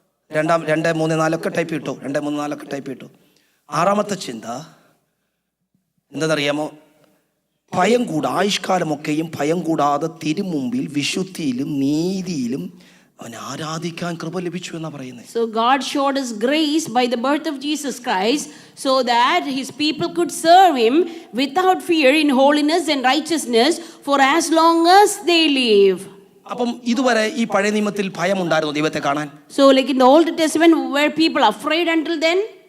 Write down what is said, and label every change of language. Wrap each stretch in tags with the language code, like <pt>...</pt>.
<ml>2, 3, 4 ഒക്കെ ടൈപ്പ് ഇട്ടു. 2, 3, 4 ഒക്കെ ടൈപ്പ് ഇട്ടു. ആറാമത്തെ ചിന്ത എന്താണെന്നറിയാമോ? ആയുഷ്കാലമൊക്കെയും ഭയം കൂടാതെ തിരുമുമ്പിൽ വിശുദ്ധിയിലും നീതിയിലും അവനെ ആരാധിക്കാൻ കൃപ ലഭിച്ചു എന്നാ പറയുന്നത്.</ml> <en>So God showed us grace by the birth of Jesus Christ so that His people could serve Him without fear in holiness and righteousness for as long as they live.</en> <ml>അപ്പം ഇതുവരെ ഈ പഴയ നിയമത്തിൽ ഭയം ഉണ്ടായിരുന്നു ദൈവത്തെ കാണാൻ?</ml> <en>So like in the Old Testament were people afraid until then?</en>